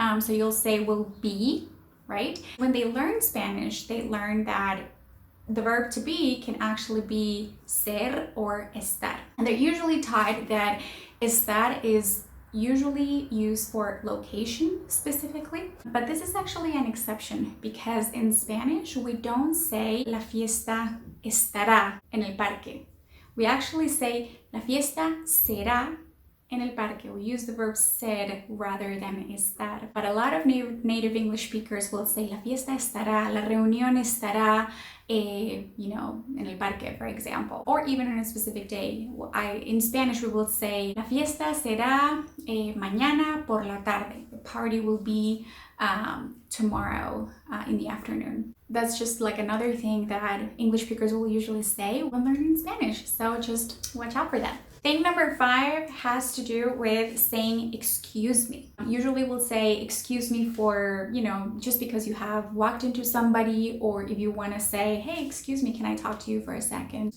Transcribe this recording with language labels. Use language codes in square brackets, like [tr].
[en] So you'll say will be, right? When they learn Spanish, they learn that the verb to be can actually be ser or estar. And they're usually taught that estar is usually used for location specifically, but this is actually an exception because in Spanish we don't say [es] la fiesta estará en el parque. [en] We actually say [es] la fiesta será en el parque. [en] We use the verb ser rather than estar. But a lot of native English speakers will say [es] la fiesta estará, la reunión estará, en el parque, [en] for example, or even on a specific day. In Spanish, we will say [es] la fiesta será mañana por la tarde. [en] The party will be tomorrow in the afternoon. That's just like another thing that English speakers will usually say when learning Spanish. So just watch out for that. Thing number 5 has to do with saying excuse me. Usually we'll say excuse me for, just because you have walked into somebody, or if you want to say, hey, excuse me, can I talk to you for a second?